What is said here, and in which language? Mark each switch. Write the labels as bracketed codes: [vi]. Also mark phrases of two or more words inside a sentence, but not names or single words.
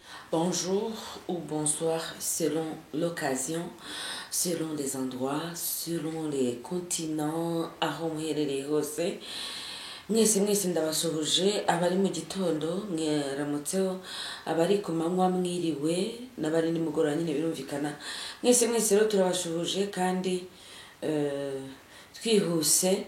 [fr] Bonjour ou bonsoir selon l'occasion, selon les endroits, selon les continents, [rw] aho muherereye hose. Mwese ndabasuhuje abari mu gitondo mwaramutseho, abari ku manywa mwiriwe n'abari nimugoroba nyine birumvikana. Mwese rero turabashuhuje kandi twihuse.